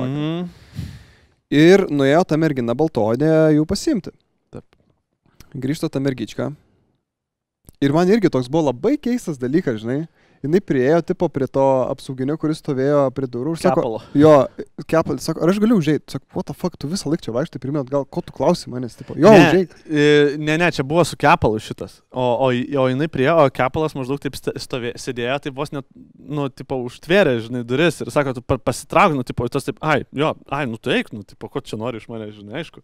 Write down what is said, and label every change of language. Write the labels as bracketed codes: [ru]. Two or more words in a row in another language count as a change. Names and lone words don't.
[lt] Ir nuėjo ta mergina baltodė jų pasiimti. Taip. Grįžta ta mergička. Ir man irgi toks buvo labai keistas dalykas, žinai. Jinai priejo tipo prie to apsauginio, kuris stovėjo prie durų. Kepalo. Jo, kepalas, sako, ar aš galiu užeit? Sako, [en] what the fuck, [lt] tu visą laiką čia vaikštai pirmie atgal, ko tu klausi manęs, tipo, jo, užeit. Ne, čia buvo su kepalu šitas. O jinai priejo, o kepalas maždaug taip sėdėjo, tai vos net, nu, tipo, užtvėrė, žinai, duris ir sako, tu pasitrauk, nu, tipo, tas taip, nu, tu eik, nu, tipo, ko čia nori iš manęs, žinai, aišku.